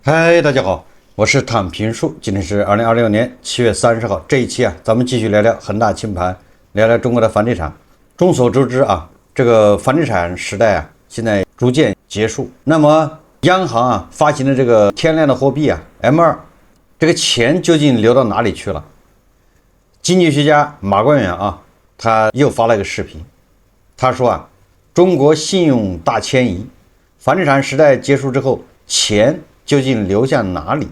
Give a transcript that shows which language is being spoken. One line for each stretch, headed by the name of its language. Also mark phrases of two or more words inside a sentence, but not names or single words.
Chinese: 嗨，大家好，我是躺平树，今天是2026年7月30號。這一期咱們繼續聊聊恆大清盤，聊聊中國的房地產。眾所周知這個房地產時代現在逐漸結束。那麼央行發行的這個天量的貨幣M2，這個錢究竟流到哪裡去了？經濟學家馬關元他又發了一個視頻，他說中國信用大遷移，房地產時代結束之後，錢究竟流向哪裡？